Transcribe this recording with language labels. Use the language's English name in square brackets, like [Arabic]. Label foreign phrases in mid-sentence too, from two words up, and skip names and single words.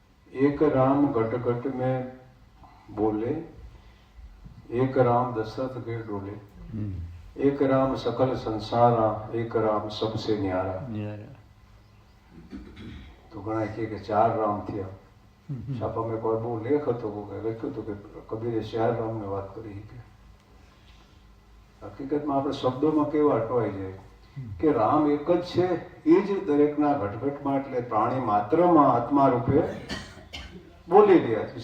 [Hindi] एक राम घट घट में बोले, एक राम दशरथ के डोले, एक राम सकल संसारा, एक राम सबसे न्यारा. [Gujarati] તો ઘણા કે 4 રામ થયા. છાપામાં એક વાર બહુ લેખ હતો, લખ્યું હતું કે કબીરે 4 રામને વાત કરી. હકીકતમાં આપણે શબ્દોમાં કેવા અટવાઈ જાય કે રામ એક જ છે, એ જ દરેકના ઘટઘટમાં, એટલે પ્રાણી માત્રમાં આત્મા રૂપે બોલી રહ્યા છે.